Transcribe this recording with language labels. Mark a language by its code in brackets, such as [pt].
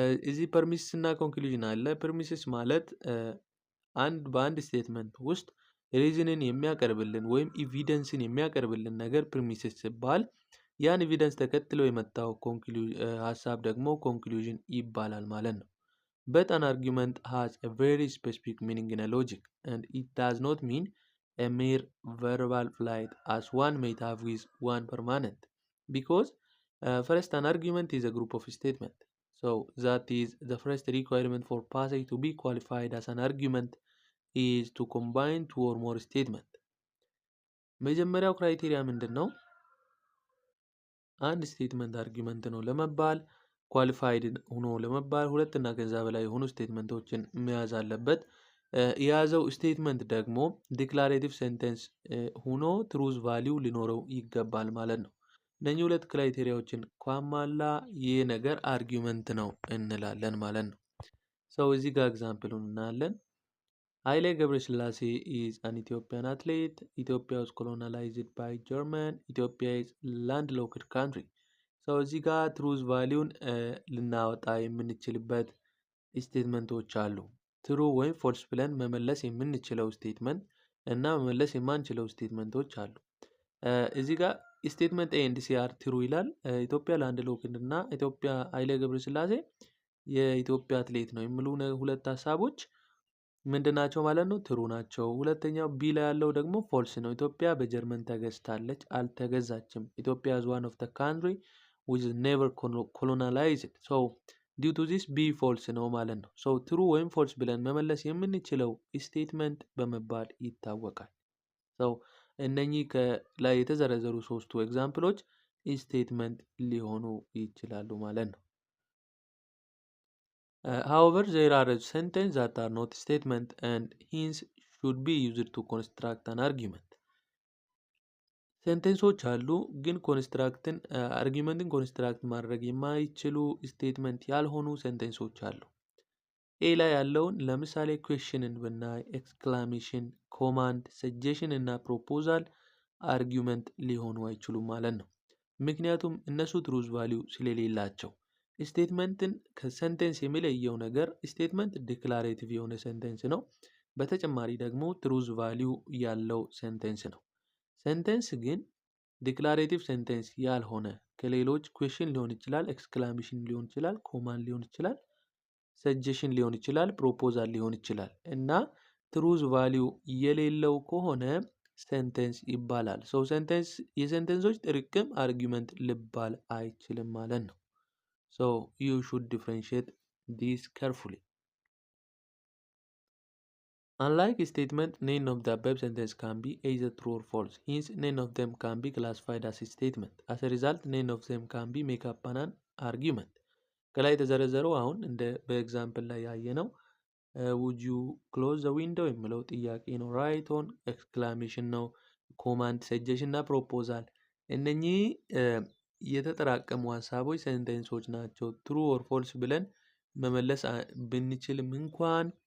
[am] እዚህ ፐርሚሲስ እና ኮንክሉዥን አለ። ፐርሚሲስ ማለት በአንድ ስቴትመንት ውስጥ ሪዝንን የሚያቀርብልን ወይም ኢቪደንስን የሚያቀርብልን ነገር ፕሪሚሲስ ሲባል ያን ኤቪደንስ ተከትሎ የመጣው ሀሳብ ደግሞ ኮንክሉዥን ይባላል ማለት ነው። [en] But an argument has a very specific meaning in a logic, and it does not mean a mere verbal flight as one might have with one permanent. Because first, an argument is a group of statements. So that is the first requirement for passage to be qualified as an argument is to combine two or more statements. [am] መጀመሪያው ክራይቴሪያ ምንድን ነው? አንድ ስቴትመንት አርጊመንት ነው ለመባል ኳሊፋይድ ሆኖ ለመባል ሁለት እና ከዛ በላይ የሆኑ ስቴትመንቶችን መያዝ አለበት። የያዘው ስቴትመንት ደግሞ ዲክላሬቲቭ ሴንቴንስ ሆኖ ትሩዝ ቫሊዩ ሊኖረው ይገባል ማለት ነው። እነኚህ ሁለት ክራይቴሪያዎችን ካሟላ ይህ ነገር አርጊውመንት ነው እንላለን ማለት ነው። ሰው እዚህ ጋር ኤግዛምፕሉን እናያለን። ኃይሌ ገብረስላሴ [en] is an Ethiopian athlete. Ethiopia was colonized by German. Ethiopia is landlocked country. [am] ሰው እዚህ ጋር ትሩዝ ቫሊዩን ልናወጣ የምንችልበት ስቴትመንቶች አሉ። ትሩ ወይም ፎልስ ብለን መመለስ የምንችለው ስቴትመንት እና መመለስ የማንችለው ስቴትመንቶች አሉ። እዚህ ጋር ስቴትመንት ኤ ኤንድ ሲ አር ትሩ ይላል። ኢትዮጵያ ላንድ ሎክድ እና ኢትዮጵያ ኃይሌ ገብረስላሴ የኢትዮጵያ አትሌት ነው የሚሉ ሁለት ሀሳቦች ምንድናቸው ማለት ነው? ትሩ ናቸው። ሁለተኛው ቢ ላይ ያለው ደግሞ ፎልስ ነው። ኢትዮጵያ በጀርመን ተገዝታለች፣ አልተገዛችም። ኢትዮጵያ [en] is one of the country which is never colonized. So due to this B false [am] ነው ማለት ነው። [en] So true ወይም false [am] ብለን መመለስ የምንችለው ስቴትመንት በመባል ይታወቃል። [en] So [am] እነኚህ ከላይ የተዘረዘሩ ሶስቱ ኤግዛምፕሎች ስቴትመንት ሊሆኑ ይችላሉ ማለት ነው። [en] However, there are sentences that are not statements and hence should be used to construct an argument. [am] ሴንቴንሶች አሉ ግን ኮንስትራክትን አርጊመንትን ኮንስትራክት ማድረግ የማይችሉ ስቴትመንት ያልሆኑ ሴንቴንሶች አሉ። ኤ ላይ ያለውን ለምሳሌ ኩዌሽንን ብናይ ኤክስክላሜሽን፣ ኮማንድ፣ ሰጀሽን እና ፕሮፖዛል አርጊመንት ሊሆኑ አይችሉም ማለት ነው። ምክንያቱም እነሱ ትሩዝ ቫሊዩ ስለሌላቸው። ስቴትመንትን ከሰንቴንስ የሚለየው ነገር ስቴትመንት ዲክላሬቲቭ የሆነ ሴንቴንስ ነው። በተጨማሪ ደግሞ ትሩዝ ቫሊዩ ያለው ሴንቴንስ ነው። ሴንቴንስ ግን ዲክላሬቲቭ ሴንቴንስ ያልሆነ ከሌሎች ኩዌሽን ሊሆን ይችላል፣ ኤክስክላሜሽን ሊሆን ይችላል፣ ኮማንድ ሊሆን ይችላል፣ ሰጀሽን ሊሆን ይችላል፣ ፕሮፖዛል ሊሆን ይችላል እና ትሩዝ ቫሊዩ የሌለው ከሆነ ሴንቴንስ ይባላል። ሶ ሴንቴንስ የሴንቴንሶች ጥርቅም አርጊመንት ሊባል አይችልም ማለት ነው። [en] ሶ ዩ ሹድ ዲፍረንሺየት ዲስ ካርፉሊ። Unlike a statement, none of the above sentences can be either true or false. Hence, none of them can be classified as a statement. As a result, none of them can be make up an argument. [am] ከላይ የተዘረዘረው አሁን እንደ በኤግዛምፕል ላይ ያየነው [en] would you close the window [am] የሚለው ጥያቄ ነው። ራይት ኦን ኤክስክላሜሽን ነው። ኮማንድ፣ ሰጀሽን እና ፕሮፖዛል እነኚህ የተጠራቀሙ ሀሳቦች ሴንቴንሶች ናቸው። ትሩ ኦር ፎልስ ብለን መመለስ ብንችልም እንኳን